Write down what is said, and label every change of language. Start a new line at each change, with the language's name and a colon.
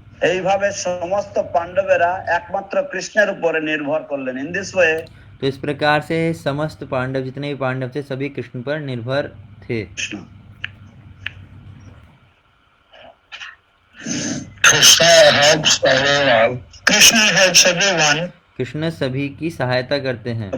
Bangla: এইভাবে সমস্ত পাণ্ডবেরা একমাত্র কৃষ্ণের উপরে নির্ভর করলেন।
English: in this way
Hindi: तो इस प्रकार से समस्त पांडव, जितने भी पांडव थे, सभी कृष्ण पर निर्भर थे।
English: Krishna helps everyone. Krishna helps everyone.
Hindi: Krishna सभी की सहायता करते हैं।